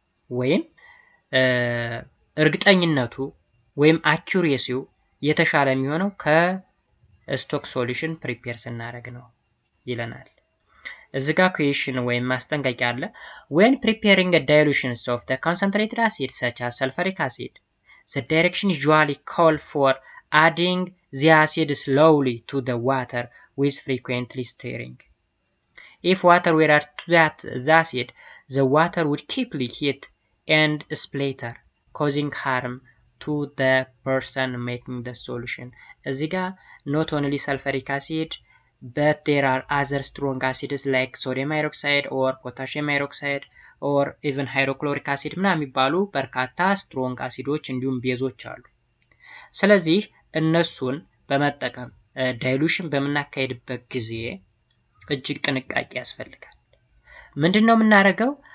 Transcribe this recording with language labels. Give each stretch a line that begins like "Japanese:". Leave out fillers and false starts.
Amharic: ወይም እርግጠኝነቱ ወይም አኪዩሬሲው የተሻለ የሚሆነው ከስቶክ ሶሉሽን ፕሪፔር ስናደርግ ነው ይለናል። እዚህ ጋር ኩዌሽን ወይም ማስጠንቀቂያ አለ።
English: when preparing a dilutions of the concentrated acid such as sulfuric acid, the direction usually call for adding the acid slowly to the water with frequently stirring. If water were added to the acid, the water would quickly heat and splatter, causing harm to the person making the solution.
Amharic: እዚህ ጋር
English: not only sulfuric acid but there are other strong acids like sodium hydroxide or potassium hydroxide or even hydrochloric acid
Amharic: ምናምን የሚባሉ በርካታ ስትሮንግ አሲዶች እንዲሁም ቤዞች አሉ። ስለዚህ እነሱን በመጠቀም ዳይሉሽን በምናካሄድበት ጊዜ እጅግ ጥንቃቄ ያስፈልጋል። ምንድነው የምናደርገው?